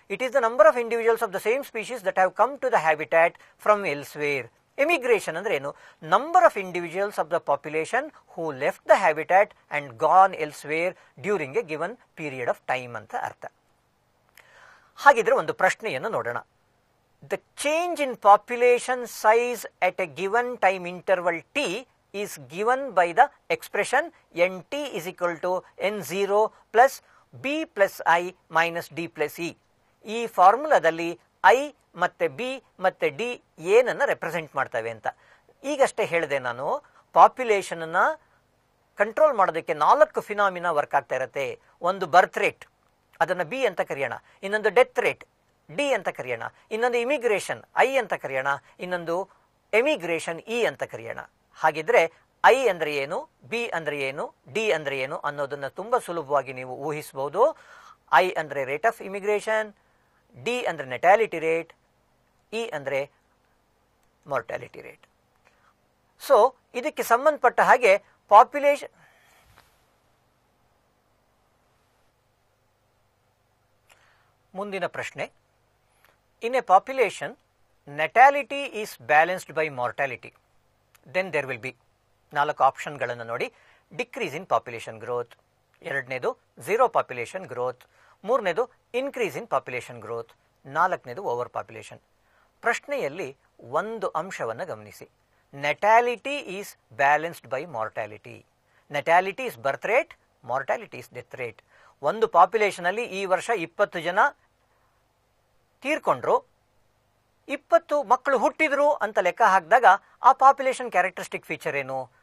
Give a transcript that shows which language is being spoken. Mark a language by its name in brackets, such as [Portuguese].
[English] It is the number of individuals of the same species that have come to the habitat from elsewhere. [Kannada] Emigration ಅಂದ್ರೆ ಏನು? [English] number of individuals of the population who left the habitat and gone elsewhere during a given period of time [Kannada] ಅಂತ ಅರ್ಥ. ಹಾಗಿದ್ರೆ ಒಂದು ಪ್ರಶ್ನೆಯನ್ನು ನೋಡೋಣ. [English] The change in population size at a given time interval t is given by the expression nt is equal to n0 plus b plus i minus d plus e. [Kannada] ಈ ಫಾರ್ಮುಲಾದಲ್ಲಿ i ಮತ್ತೆ b ಮತ್ತೆ d ಏನನ್ನ represent ಮಾಡ್ತವೆ ಅಂತ ಈಗಷ್ಟೇ ಹೇಳಿದೆ ನಾನು. Population ಅನ್ನ ಕಂಟ್ರೋಲ್ ಮಾಡೋದಕ್ಕೆ 4 ಫಿನಾಮಿನಾ ವರ್ಕ್ ಆಗ್ತಾ ಇರುತ್ತೆ. ಒಂದು ಬರ್ತ್ ರೇಟ್, ಅದನ್ನು ಬಿ ಅಂತ ಕರೆಯೋಣ. ಇನ್ನೊಂದು ಡೆತ್ ರೇಟ್, ಡಿ ಅಂತ ಕರೆಯೋಣ. ಇನ್ನೊಂದು ಇಮಿಗ್ರೇಷನ್, ಐ ಅಂತ ಕರೆಯೋಣ. ಇನ್ನೊಂದು ಎಮಿಗ್ರೇಷನ್, ಇ ಅಂತ ಕರೆಯೋಣ. ಹಾಗಿದ್ರೆ ಐ ಅಂದ್ರೆ ಏನು, ಬಿ ಅಂದ್ರೆ ಏನು, ಡಿ ಅಂದ್ರೆ ಏನು ಅನ್ನೋದನ್ನ ತುಂಬಾ ಸುಲಭವಾಗಿ ನೀವು ಊಹಿಸಬಹುದು. ಐ ಅಂದ್ರೆ ರೇಟ್ ಆಫ್ ಇಮಿಗ್ರೇಷನ್, ಡಿ ಅಂದ್ರೆ ನೆಟಾಲಿಟಿ ರೇಟ್, ಇ ಅಂದ್ರೆ ಮಾರ್ಟಾಲಿಟಿ ರೇಟ್. [English] so [Kannada] ಇದಕ್ಕೆ ಸಂಬಂಧಪಟ್ಟ ಹಾಗೆ ಪಾಪ್ಯುಲೇಷನ್ ಮುಂದಿನ ಪ್ರಶ್ನೆ, [English] in a population natality is balanced by mortality, then there will be [Kannada] 4 ಆಪ್ಷನ್ಗಳನ್ನು ನೋಡಿ. [English] Decrease in population growth, ಎರಡನೇದು zero population growth, ಮೂರನೇದು increase in population growth, ನಾಲ್ಕನೇದು over population. [Kannada] ಪ್ರಶ್ನೆಯಲ್ಲಿ ಒಂದು ಅಂಶವನ್ನು ಗಮನಿಸಿ, [English] Natality is balanced by mortality. Natality is birth rate, mortality is death rate. [Kannada] ಒಂದು population ಅಲ್ಲಿ ಈ ವರ್ಷ 20 ಜನ ತೀರ್ಕೊಂಡ್ರು, 20 ಮಕ್ಕಳು ಹುಟ್ಟಿದ್ರು ಅಂತ ಲೆಕ್ಕ ಹಾಕಿದಾಗ ಆ ಪಾಪ್ಯುಲೇಷನ್ ಕ್ಯಾರೆಕ್ಟರಿಸ್ಟಿಕ್ ಫೀಚರ್ ಏನು?